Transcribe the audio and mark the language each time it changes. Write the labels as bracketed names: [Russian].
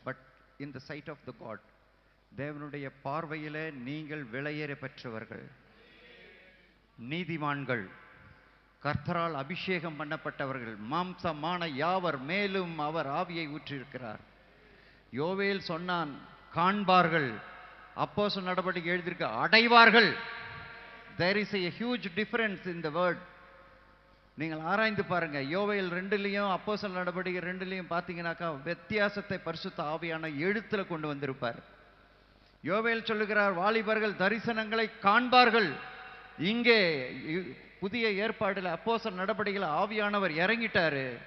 [English] but in the sight of the God, [Tamil] தேவனுடைய பார்வையிலே நீங்கள் விலையேற பெற்றவர்கள், நீதிமான்கள், கர்த்தரால் அபிஷேகம் பண்ணப்பட்டவர்கள். மாம்சமான யாவர் மேலும் அவர் ஆவியை ஊற்றியிருக்கிறார். யோவேல் சொன்னான், காண்பார்கள். அப்போஸ்தலர் நடபடிக்கை எழுதியிருக்க அடைவார்கள். [English] There is a huge difference in the word. [Tamil] நீங்கள் ஆராய்ந்து பாருங்க. யோவேல் 2லையும் அப்போஸ்தலர் நடபடிக்கை 2லையும் பார்த்தீங்கன்னாக்கா வித்தியாசத்தை பரிசுத்த ஆவியான எழுத்துல கொண்டு வந்திருப்பார். யோவேல் சொல்லுகிறார், வாலிபர்கள் தரிசனங்களை காண்பார்கள். இங்கே புதிய ஏற்பாடுல அப்போஸ்தலர் நடபடிக்கையில ஆவியானவர் இறங்கிட்டாரு.